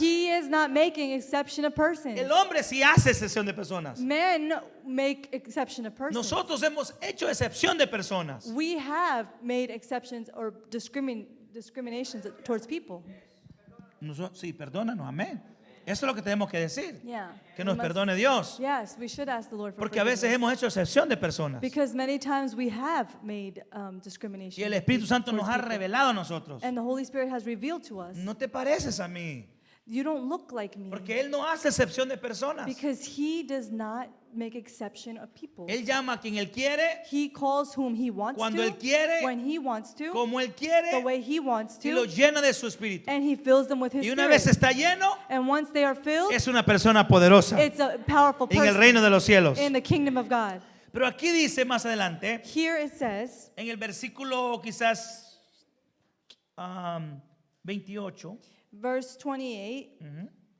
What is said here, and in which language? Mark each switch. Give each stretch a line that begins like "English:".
English: He is not making exception of persons.
Spanish: El hombre sí hace excepción de personas.
English: Men make exception of persons.
Spanish: Nosotros hemos hecho excepción de personas.
English: We have made exceptions or discriminations towards people.
Spanish: Sí, perdónanos, amén. Eso es lo que tenemos que decir.
English: Yeah.
Spanish: Que
English: We
Spanish: nos
English: must-
Spanish: perdone Dios.
English: Yes, we should ask the Lord for
Spanish: Porque a veces
English: forgiveness.
Spanish: hemos hecho excepción de personas.
English: Because many times we have made
Spanish: Y
English: discrimination.
Spanish: el Espíritu Santo nos
English: towards
Spanish: ha
English: people.
Spanish: revelado a nosotros.
English: And the Holy Spirit has revealed to us,
Spanish: No te pareces a mí.
English: you don't look like me.
Spanish: Porque Él no hace excepción de personas.
English: Because He does not make exception of people.
Spanish: Él llama a quien Él quiere,
English: He calls whom He wants
Spanish: Cuando
English: to,
Spanish: Él quiere,
English: when He wants to,
Spanish: como Él
English: the
Spanish: quiere,
English: way He wants
Spanish: y lo
English: to,
Spanish: llena de su Espíritu.
English: and He fills them with His
Spanish: Y una
English: Spirit.
Spanish: vez está lleno,
English: And once they are filled,
Spanish: es una persona poderosa
English: it's a powerful
Spanish: en el
English: person
Spanish: reino de los cielos.
English: in the kingdom of God.
Spanish: Pero aquí dice más adelante,
English: Here it says,
Spanish: en el versículo quizás 28,
English: verse 28,